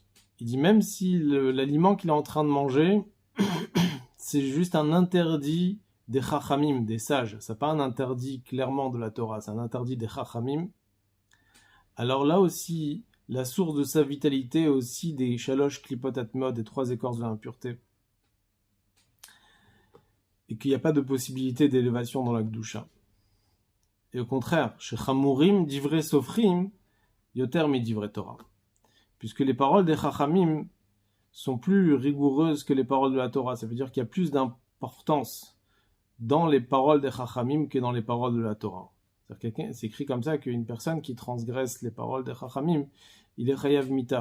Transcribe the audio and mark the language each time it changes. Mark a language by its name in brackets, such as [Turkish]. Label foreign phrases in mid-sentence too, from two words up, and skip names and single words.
[French] Il dit même si l'aliment qu'il est en train de manger, c'est juste un interdit des chachamim, des sages. C'est pas un interdit clairement de la Torah, c'est un interdit des chachamim. Alors là aussi, la source de sa vitalité est aussi des [Hebrew] שלוש קליפות טמאות, [French] des 3 écorces de l'impureté. Et qu'il n'y a pas de possibilité d'élévation dans la Gdusha. Et au contraire, chez [Hebrew] חמורים, דברי סופרים, יותר מ דברי תורה. [French] Puisque les paroles des Chachamim sont plus rigoureuses que les paroles de la Torah. Ça veut dire qu'il y a plus d'importance dans les paroles des Chachamim que dans les paroles de la Torah. C'est écrit comme ça qu'une personne qui transgresse les paroles des Chachamim, il est [Hebrew] חייב מיתה.